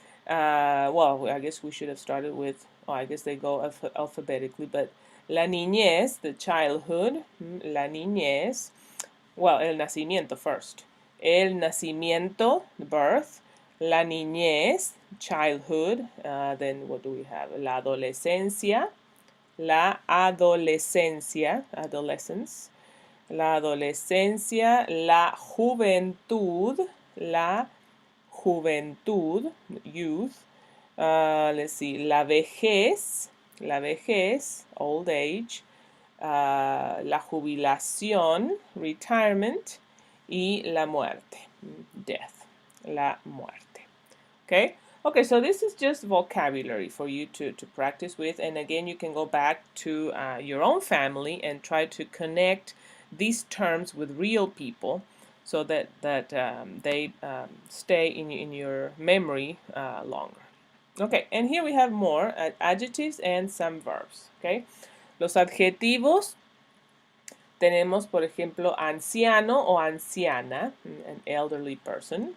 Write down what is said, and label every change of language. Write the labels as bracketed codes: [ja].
[en] Well, I guess we should have started with, I guess they go alphabetically, but la niñez, the childhood, la niñez, well, el nacimiento first. [es] El nacimiento, the birth. [en] La niñez, childhood. Then what do we have? [es] La adolescencia. La adolescencia, adolescence. la adolescencia, la juventud, youth. [en] Let's see, la vejez, old age. [es] La jubilación, retirement, y la muerte, death, la muerte. [en] Okay? Okay, so this is just vocabulary for you to practice with. And again, you can go back to your own family and try to connect these terms with real people so that they stay in your memory longer. Okay, and here we have more adjectives and some verbs. [es] Okay, los adjetivos tenemos, por ejemplo, anciano o anciana, [en] an elderly person.